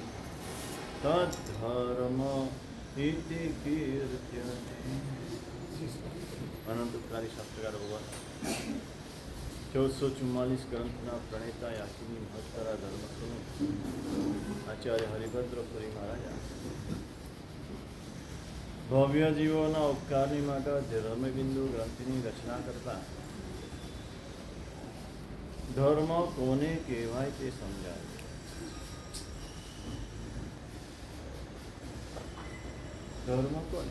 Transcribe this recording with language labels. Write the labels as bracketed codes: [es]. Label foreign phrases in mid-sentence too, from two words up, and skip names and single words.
[sa] तद्धर्म इति कीर्त्यते। [gu] અનંતકારી શાસ્ત્રકાર ભગવાન 1444 ગ્રંથના પ્રણેતા યાકિની મહત્તરા ધર્મસ્વરૂપ આચાર્ય હરિભદ્રપુરી મહારાજ ભવ્ય જીવોના ઉપકારની માટે ધર્મબિંદુ ગ્રંથિની રચના કરતા ધર્મ કોને કહેવાય તે સમજાય. ધર્મ કોને?